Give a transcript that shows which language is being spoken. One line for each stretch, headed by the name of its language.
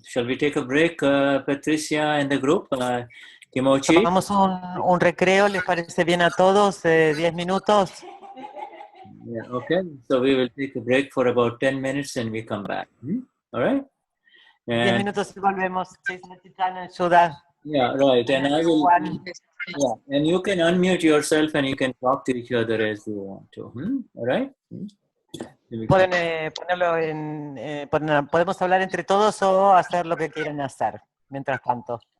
English: Shall we take a break, Patricia and the group? Kimochi?
Spanish: Tomamos un recreo, ¿les parece bien a todos? 10 minutos.
English: Yeah, okay. So we will take a break for about 10 minutes and we come back. All right?
Spanish: 10 minutos y volvemos. Shuddha.
English: Yeah, right. And I will, and you can unmute yourself and you can talk to each other as you want to. All right?
Spanish: Pueden ponerlo podemos hablar entre todos o hacer lo que quieran hacer, mientras tanto.